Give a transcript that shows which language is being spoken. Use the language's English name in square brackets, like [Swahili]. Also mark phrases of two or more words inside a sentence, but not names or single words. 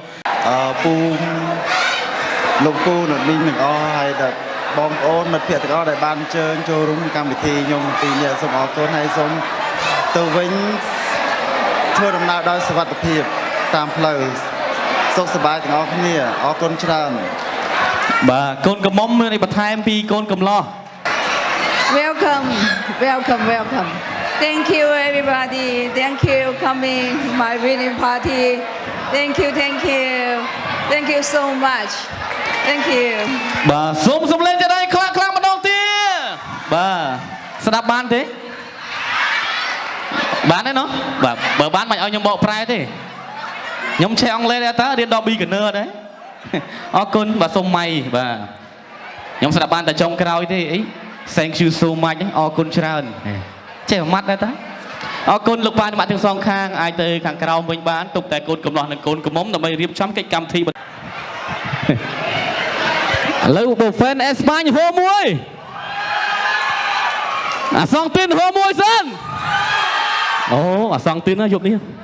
[Khmer] ពូលោកពូនៅនេះទាំងអស់ហើយដល់បងប្អូនមិត្តភក្តិទាំងអស់ដែលបានអញ្ជើញចូលរួមកម្មវិធីខ្ញុំពីនេះសូមអរគុណហើយសូមទៅវិញធ្វើដំណើរដោយសុវត្ថិភាពតាមផ្លូវសុខសប្បាយទាំងអស់គ្នាអរគុណច្រើន បាទកូនកំមុំមានបន្ថែមពីកូនកំឡោះ [English] Welcome Thank you everybody Thank you coming my wedding party Thank you so much Thank you [Khmer] បាទសូមសំឡេងទៀតដែរខ្លាំងម្ដងទៀតបាទស្ដាប់បានទេបានទេណោះបាទបើបានមិនឲ្យខ្ញុំបកប្រែទេខ្ញុំឆេះ អង់គ្លេសដែរតើរៀនដល់ beginner ដែរអរគុណបាទសូមម៉ៃបាទខ្ញុំស្ដាប់បានតែចុងក្រោយទេអី [English] Thank you so much [Khmer] អរគុណច្រើនចេះម៉ាត់ដែរតើអរគុណលោកប៉ាអ្នកម៉ាក់ទាំងសងខាងអាចទៅខាងក្រោមវិញបានទុកតែកូនកំឡោះនិងកូនកំមុំដើម្បីរៀបចំកិច្ចកម្មវិធីឥឡូវបងហ្វេនអេស្ប៉ាញហូមួយអាសងទីនហូមួយសិនអូអាសងទីនណាយប់នេះ